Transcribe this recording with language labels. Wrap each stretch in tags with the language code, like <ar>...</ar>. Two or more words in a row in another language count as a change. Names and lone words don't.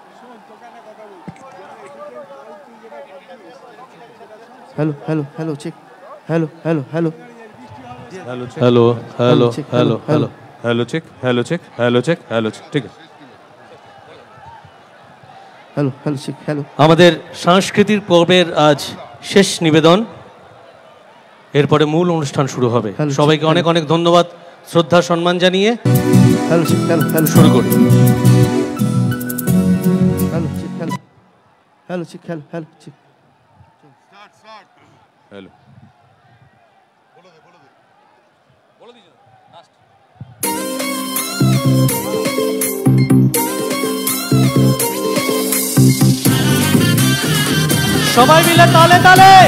<en>hello hello hello check hello hello hello hello hello hello hello hello check hello check hello check hello check</en> <hi>ठीक है</hi> <en>hello hello check hello</en> <bn>আমাদের সাংস্কৃতিক পর্বের আজ শেষ নিবেদন, এরপরে মূল অনুষ্ঠান শুরু হবে। সবাইকে অনেক অনেক ধন্যবাদ, শ্রদ্ধা সম্মান জানিয়ে</bn> <en>hello check hello hello</en> <bn>শুরু করি।</bn> <en>hello check hello hello check hello hello check हेलो हेलो चेक हेलो</en> <bn>সবাই মিলে তালে তালে</bn>